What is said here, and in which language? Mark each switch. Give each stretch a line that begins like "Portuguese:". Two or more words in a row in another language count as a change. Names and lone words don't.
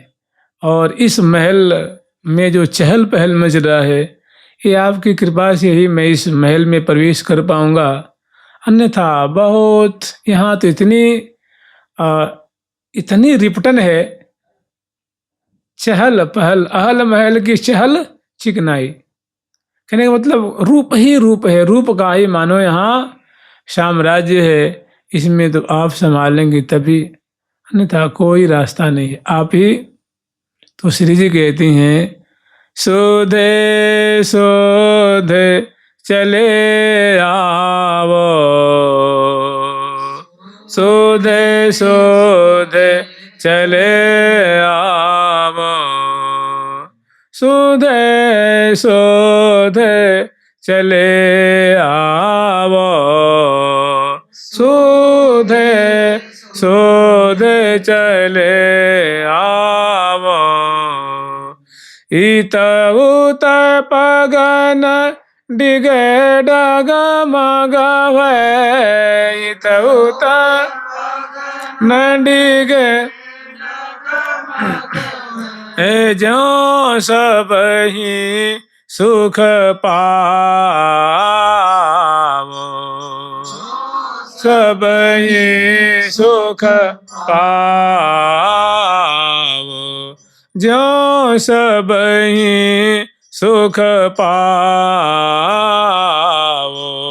Hindi: और इस महल में जो चहल पहल मच रहा है, ये आपकी कृपा से ही मैं इस महल में प्रवेश कर पाऊंगा, अन्यथा बहुत यहाँ तो इतनी रिपटन है, चहल पहल, अहल महल की चहल चिकनाई। कहने का मतलब रूप ही रूप है, रूप का ही मानो यहाँ साम्राज्य है, इसमें तो आप संभालेंगे तभी, अन्यथा कोई रास्ता नहीं है, आप ही। तो श्री जी कहती हैं,
Braj: सोधे सोधे चले आवो, सोधे सोधे चले आवो, सोधे सोधे चले आवो, सोधे सोधे चले आवो। इत उत पगन डिगे डग मग भय, इत उत न डिगे ए जो सब ही सुख पावो, सब ही सुख पावो, जो सब ही सुख पावो,